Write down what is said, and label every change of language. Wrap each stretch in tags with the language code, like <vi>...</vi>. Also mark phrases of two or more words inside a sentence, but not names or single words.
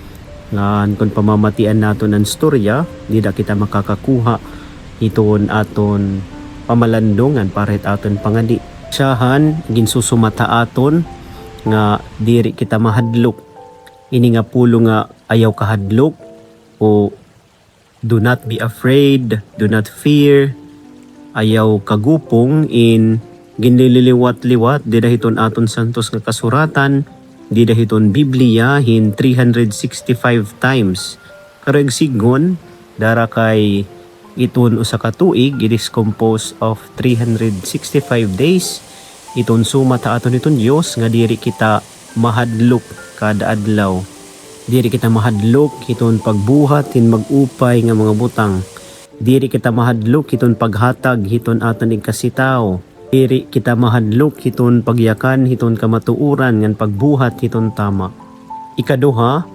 <war>Ngan kung pamamatian naton ang storya, dida kita makakakuha hiton aton pamalandongan para hit aton pangadi. Siyahan ginsusumata aton nga diri kita mahadlok. Ini nga pulo nga ayaw kahadlok o</war> <en>do not be afraid, do not fear,</en> <war>ayaw kagupong in ginliliwat-liwat dida hiton aton santos nga kasuratan, dida hiton Biblia hin 365 times. Karag sigon dara kay iton usa ka tuig,</war> <en>it is composed of 365 days.</en> <war>Iton sumata aton iton Dios nga diri kita mahadlok kada adlaw. Diri kita mahadlok hiton pagbuhat hin magupay nga mga butang. Diri kita mahadlok hiton paghatag hiton aton ikasitaw. Diri kita mahadlok hiton pagyakan hiton kamatuuran ngan pagbuhat hiton tama.</war>